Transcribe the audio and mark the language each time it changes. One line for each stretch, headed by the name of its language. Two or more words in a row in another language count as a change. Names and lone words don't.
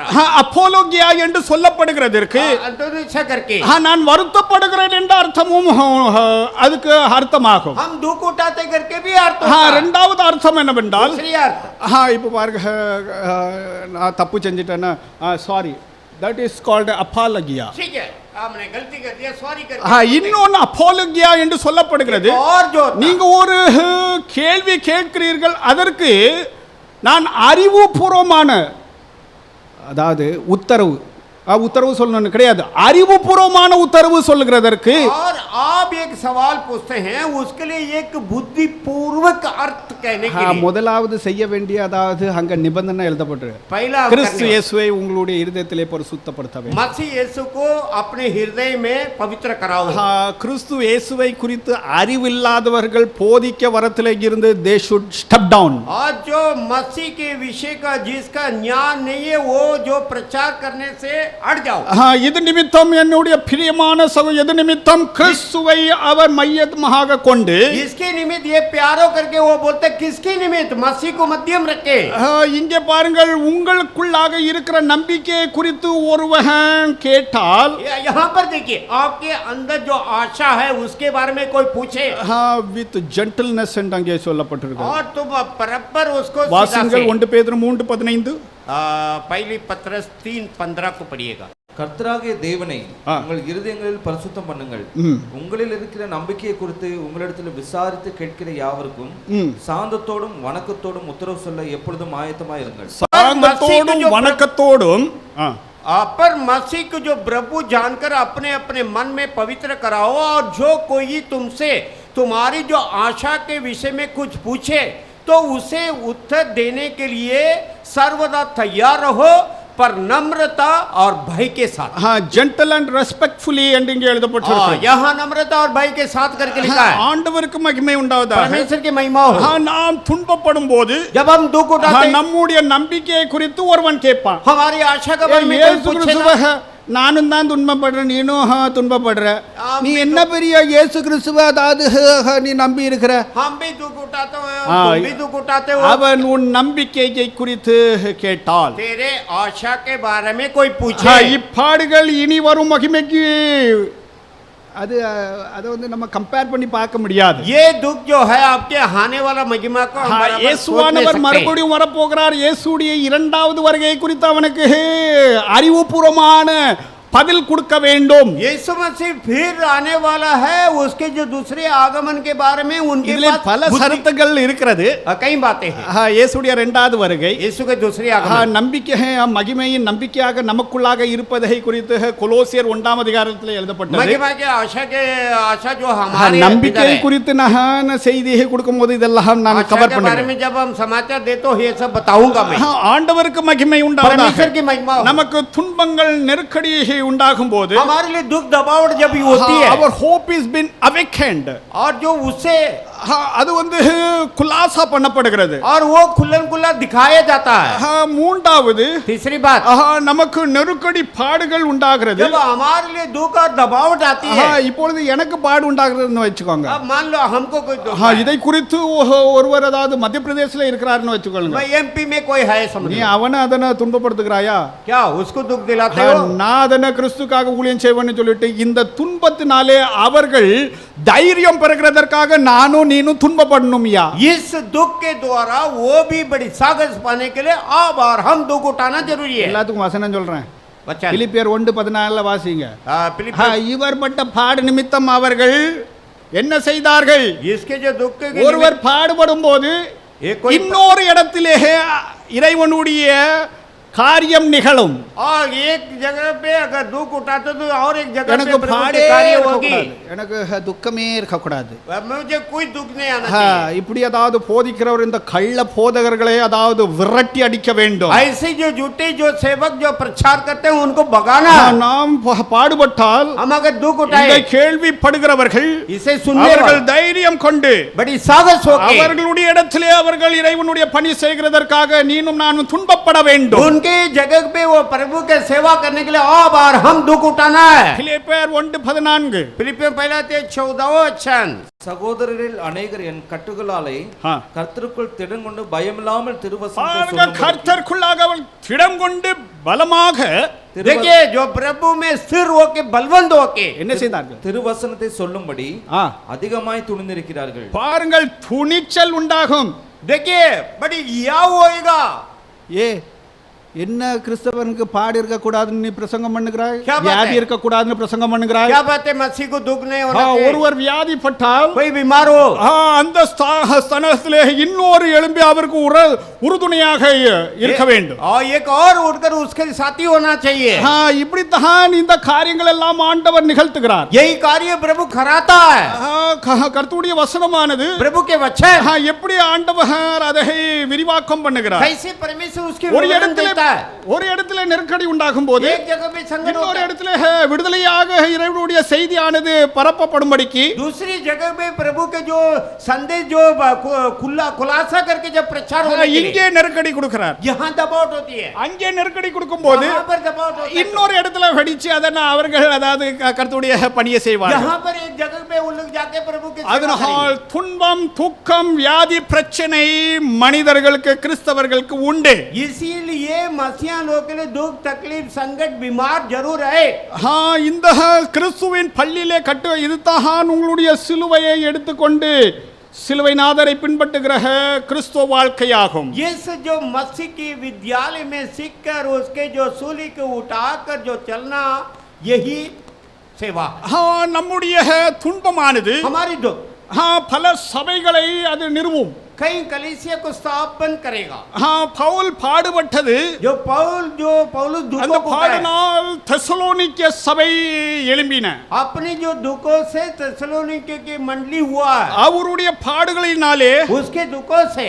Tamil: அப்போலோகியா என்று சொல்லப்படுகிறதற்கு
Hindi: करके
Tamil: நான் வருத்தப்படுகிறேன் என்ற அர்த்தமும் அதுக்கு அர்த்தமாகும்.
Hindi: हम दुख उठाते करके भी अर्थ
Tamil: இரண்டாவது அர்த்தம் என்னவென்றால் இப்போ பாருங்க நான் தப்பு செஞ்சிட்டேன்னா
English: sorry that is called apologia.
Hindi: ठीक है आपने गलती कर दिया सॉरी कर
Tamil: இன்னொன்னு அப்போலோகியா என்று சொல்லப்படுகிறது. நீங்க ஒரு கேள்வி கேட்கிறீர்கள் அதற்கு நான் அறிவுபூர்வமான அதாவது உத்தரவு சொல்லணும் கிடையாது அறிவுபூர்வமான உத்தரவு சொல்லுகிறதற்கு
Hindi: और आप एक सवाल पूछते हैं उसके लिए एक बुद्धिपूर्वक अर्थ कहने के लिए
Tamil: முதலாவது செய்ய வேண்டிய அதாவது அங்க நிபந்தனை எழுதப்பட்டிருக்கு.
Hindi: पहला
Tamil: கிறிஸ்து இயேசுவை உங்களுடைய இதயத்திலே பரிசுத்தப்படுத்த வேண்டும்.
Hindi: मसीह यीशु को अपने हृदय में पवित्र कराओ.
Tamil: கிறிஸ்து இயேசுவை குறித்து அறிவில்லாதவர்கள் போதிக்க வரத்திலே இருந்து
English: they should step down.
Hindi: और जो मसीह के विषय का जिसका ज्ञान नहीं है वो जो प्रचार करने से हट जाओ.
Tamil: இது நிமித்தம் என்னுடைய பிரியமான சகோதரர் இது நிமித்தம் கிறிஸ்துவை அவர் மையமாக கொண்டு
Hindi: इसके निमित्त ये प्यारो करके वो बोलते किसके निमित्त मसीह को मध्यम रखे.
Tamil: இங்கே பாருங்கள் உங்களுக்குள்ளாக இருக்கிற நம்பிக்கை குறித்து ஒருவன் கேட்டால்
Hindi: यहाँ पर देखिए आपके अंदर जो आशा है उसके बारे में कोई पूछे
English: with gentleness
Tamil: என்று அங்கே சொல்லப்பட்டிருக்கு.
Hindi: और तुम बराबर उसको
Tamil: வாசிங்கள் 1 பேதுரு 3:15
Hindi: पहली पत्रस 3:15 को पढ़िएगा.
Tamil: கர்த்தராகிய தேவனை உங்கள் இருதயங்களில் பரிசுத்தம் பண்ணுங்கள். உங்களில் இருக்கிற நம்பிக்கையை குறித்து உங்களிடத்தில் விசாரித்து கேட்கிற யாவருக்கும் சாந்தத்தோடும் வணக்கத்தோடும் உத்தரவு சொல்ல எப்பொழுதும் ஆயத்தமாய் இருங்கள். சாந்தத்தோடும் வணக்கத்தோடும்
Hindi: पर मसीह को जो प्रभु जानकर अपने अपने मन में पवित्र कराओ और जो कोई तुमसे तुम्हारी जो आशा के विषय में कुछ पूछे तो उसे उत्तर देने के लिए सर्वदा तैयार रहो पर नम्रता और भय के साथ.
English: gentle and respectfully
Tamil: என்று இங்கே எழுதப்பட்டிருக்கு.
Hindi: यहाँ नम्रता और भय के साथ करके लिखा है.
Tamil: ஆண்டவருக்கு மகிமை உண்டாவதாக.
Hindi: परमेश्वर की महिमा हो.
Tamil: நாம் துன்பப்படும் போது
Hindi: जब हम दुख उठाते हैं
Tamil: நம்முடைய நம்பிக்கையை குறித்து ஒருவன் கேட்பான்.
Hindi: हमारी आशा का बारे में कोई पूछेगा.
Tamil: நானும் தான் துன்பப்படுறேன் நீனும் துன்பப்படுற நீ என்ன பெரிய இயேசு கிறிஸ்துவ அதாவது நீ நம்பி இருக்கிற
Hindi: हम भी दुख उठाते हो तुम भी दुख उठाते हो.
Tamil: அவன் உன் நம்பிக்கையை குறித்து கேட்டால்
Hindi: तेरे आशा के बारे में कोई पूछे
Tamil: இப்பாடுகள் இனி வரும் மகிமைக்கு அது அதை வந்து நம்ம கம்பேர் பண்ணி பார்க்க முடியாது.
Hindi: ये दुख जो है आपके आने वाला महिमा को हम बराबर
Tamil: இயேசுவானவர் மறுபடியும் வரப்போகிறார். இயேசுடைய இரண்டாவது வருகை குறித்து அவனுக்கு அறிவுபூர்வமான பதில் கொடுக்க வேண்டும்.
Hindi: यीशु मसीह फिर आने वाला है, उसके जो दूसरे आगमन के बारे में उनके
Tamil: இதிலே
Hindi: पास
Tamil: பல சருத்துகள் இருக்கிறது.
Hindi: कई बातें हैं.
Tamil: இயேசுடைய இரண்டாவது வருகை,
Hindi: यीशु के दूसरे आगमन,
Tamil: நம்பிக்கை மகிமையின் நம்பிக்கையாக நமக்குள்ளாக இருப்பதை குறித்து கொலோசியர் 1ஆம் அதிகாரத்தில் எழுதப்பட்டது.
Hindi: महिमा के आशा जो हमारे
Tamil: நம்பிக்கை
Hindi: अंदर है.
Tamil: குறித்து நான் செய்தியை கொடுக்கும்போது இதெல்லாம் நான்
Hindi: आशा
Tamil: கவர்
Hindi: के बारे
Tamil: பண்ணுவேன்.
Hindi: में जब हम समाचार दे तो ये सब बताऊंगा मैं.
Tamil: ஆண்டவருக்கு மகிமை
Hindi: परमेश्वर
Tamil: உண்டாவதாக.
Hindi: की महिमा हो.
Tamil: நமக்கு துன்பங்கள் நெருக்கடி உண்டாகும் போது
Hindi: हमारे लिए दुख दबाव जब होती है
English: our hope is been awakened.
Hindi: और जो उससे
Tamil: அது குலாசா பண்ணப்படுகிறது.
Hindi: और वो खुल्लन खुल्ला दिखाया जाता है.
Tamil: மூன்றாவது
Hindi: तीसरी बात,
Tamil: நமக்கு நெருக்கடி பாடுகள் உண்டாகிறது.
Hindi: जब हमारे लिए दुख और दबाव आती है.
Tamil: இப்பொழுது எனக்கு பாடு உண்டாகிறதுன்னு வச்சுக்கோங்க.
Hindi: अब मान लो हमको कोई दुख
Tamil: இதை குறித்து ஒருவர் அதாவது மத்திய பிரதேசல இருக்கிறாருன்னு வச்சுக்கோங்க.
Hindi: भाई एमपी में कोई है समझ
Tamil: நீ அவனை அதனை துன்பப்படுத்துகிறாயா?
Hindi: क्या उसको दुख दिलाते हो?
Tamil: நான் அதனை கிறிஸ்துக்காக ஊழியம் செய்வேன்னு சொல்லிட்டு இந்த துன்பத்தினாலே அவர்கள் தைரியம் பெறுகிறதற்காக நானும் நீனும் துன்பப்படணும்யா.
Hindi: इस दुख के द्वारा वो भी बड़ी साहस पाने के लिए अब और हम दुख उठाना जरूरी है.
Tamil: எல்லாத்துக்கும் வசனம் சொல்றேன்.
Hindi: बच्चा
Tamil: பிலிப்பியர் 1:14 வாசிங்க.
Hindi: फिलिपियन
Tamil: இவர் பட்ட பாடு நிமித்தம் அவர்கள் என்ன செய்தார்கள்?
Hindi: इसके जो दुख के
Tamil: ஒருவர் பாடுபடும் போது
Hindi: एक कोई
Tamil: இன்னொரு இடத்திலே இறைவனுடைய காரியம் நிகழும்.
Hindi: और एक जगह पे अगर दुख उठाते तो और एक जगह
Tamil: எனக்கு
Hindi: पे प्रभु
Tamil: பாடே
Hindi: की कार्य
Tamil: இருக்க
Hindi: होगी.
Tamil: கூடாது. எனக்கு துக்கமே இருக்க கூடாது.
Hindi: मुझे कोई दुख नहीं आना चाहिए.
Tamil: இப்படி அதாவது போதிக்கிறவர் இந்த கள்ள போதகர்களை அதாவது விரட்டி அடிக்க வேண்டும்.
Hindi: ऐसे जो झूठे जो सेवक जो प्रचार करते हैं उनको भगाना.
Tamil: நாம் பாடுபட்டால்
Hindi: हम अगर दुख
Tamil: இதை
Hindi: उठाए
Tamil: கேள்விப்படுகிறவர்கள்
Hindi: इसे सुनने
Tamil: அவர்கள்
Hindi: वाले
Tamil: தைரியம் கொண்டு
Hindi: बड़ी साहस होके
Tamil: அவர்களுடைய இடத்திலே அவர்கள் இறைவனுடைய பணி செய்கிறதற்காக நீனும் நானும் துன்பப்பட வேண்டும்.
Hindi: उनके जगह पे वो प्रभु के सेवा करने के लिए अब और हम दुख उठाना है.
Tamil: பிலிப்பியர் 1:14
Hindi: फिलिपियन पहला ते 14वां वचन.
Tamil: சகோதரரில் அநேகர் என் கட்டுகளாலே ஆ. கர்த்தருக்குள் திடங்கொண்டு பயமில்லாமல் திருவசனத்தை பாருங்க, சொல்லும்படிக்கு கர்த்தருக்குள்ளாக அவள் திடம் கொண்டு பலமாக
Hindi: देखिए जो प्रभु में स्थिर होके बलवंत होके
Tamil: என்ன செய்தார்கள்? திருவசனத்தை சொல்லும்படி ஆ, அதிகமாய் துணிந்திருக்கிறார்கள். பாருங்கள், துணிச்சல் உண்டாகும்.
Hindi: देखिए बड़ी या होएगा.
Tamil: ஏ என்ன கிறிஸ்தவனுக்கு பாடு இருக்க கூடாதுன்னு நீ பிரசங்கம் பண்ணுகிறாய்?
Hindi: क्या बात
Tamil: வியாதி
Hindi: है?
Tamil: இருக்க கூடாதுன்னு பிரசங்கம் பண்ணுகிறாய்?
Hindi: क्या बात है? मसीह को दुख नहीं होना चाहिए.
Tamil: ஒருவர் வியாதிப்பட்டால்
Hindi: कोई बीमार हो
Tamil: அந்த ஸ்தானத்திலே இன்னொரு எழும்பி அவருக்கு உறுதுணையாக இருக்க வேண்டும்.
Hindi: और एक और उठकर उसके साथी होना चाहिए.
Tamil: இப்படித்தான் இந்த காரியங்கள் எல்லாம் ஆண்டவர் நிகழ்த்துகிறார்.
Hindi: यही कार्य प्रभु कराता है.
Tamil: கர்த்தருடைய வசனமானது
Hindi: प्रभु के वचन
Tamil: எப்படி ஆண்டவர் அதை விரிவாக்கம் பண்ணுகிறார்.
Hindi: कैसे परमेश्वर उसके
Tamil: ஒரு
Hindi: विवरण
Tamil: இடத்துல
Hindi: देता है.
Tamil: ஒரு இடத்துல நெருக்கடி உண்டாகும் போது
Hindi: एक जगह पे संकट
Tamil: இன்னொரு
Hindi: होता है.
Tamil: இடத்துல விடுதலையாக இறைவனுடைய செய்தியானது பரப்பப்படும்படிக்கு
Hindi: दूसरी जगह पे प्रभु के जो संदेश जो खुलासा करके जब प्रचार होने के लिए
Tamil: இங்கே நெருக்கடி கொடுக்கிறார்.
Hindi: यहाँ दबाव होती है.
Tamil: அங்கே நெருக்கடி கொடுக்கும்போது
Hindi: यहाँ पर दबाव होता है.
Tamil: இன்னொரு இடத்துல வெடிச்சு அதனை அவர்கள் அதாவது கர்த்தருடைய பணியை செய்வார்கள்.
Hindi: यहाँ पर एक जगह पे वो लोग जाके प्रभु के सेवा
Tamil: அதனால்
Hindi: करेंगे.
Tamil: துன்பம், துக்கம், வியாதி, பிரச்சனை மனிதர்களுக்கு கிறிஸ்தவர்களுக்கு உண்டு.
Hindi: इसीलिए मसीहा लोगों के लिए दुख तकलीफ संकट बीमार जरूर है.
Tamil: இந்த கிறிஸ்துவின் பள்ளியிலே கட்டு இதுதான் உங்களுடைய சிலுவையை எடுத்துக்கொண்டு சிலுவை நாதரை பின்பற்றுகிற கிறிஸ்துவ வாழ்க்கையாகும்.
Hindi: इस जो मसीह की विद्यालय में सीखकर उसके जो सूली को उठाकर जो चलना यही सेवा.
Tamil: நம்முடைய துன்பமானது
Hindi: हमारी दुख
Tamil: பல சபைகளை அது நிறுவும்.
Hindi: कई कलीसिया को स्थापन करेगा.
Tamil: பவுல் பாடுபட்டது
Hindi: जो पौलुस
Tamil: அந்த
Hindi: दुखों को
Tamil: பாடினால் தெசலோனிக்க சபை எழும்பின.
Hindi: अपनी जो दुखों से तेसलोनिके की मंडली हुआ है.
Tamil: அவருடைய பாடுகளினாலே
Hindi: उसके दुखों से